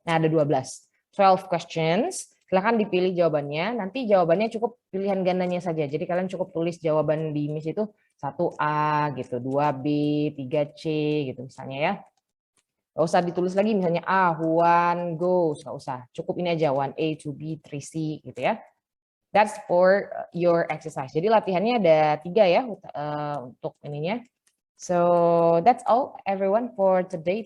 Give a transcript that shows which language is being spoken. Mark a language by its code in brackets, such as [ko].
[id] Nah, ada 12 questions. Silahkan dipilih jawabannya. Nanti jawabannya cukup pilihan gandanya saja. Jadi kalian cukup tulis jawaban di Miss itu 1A gitu, 2B, 3C gitu misalnya ya. Nggak usah ditulis lagi misalnya A, 1 goes, nggak usah. Cukup ini aja 1A, 2B, 3C gitu ya. [en] That's for your exercise. [id] Jadi latihannya ada 3 ya untuk ininya. [en] So that's all everyone for today.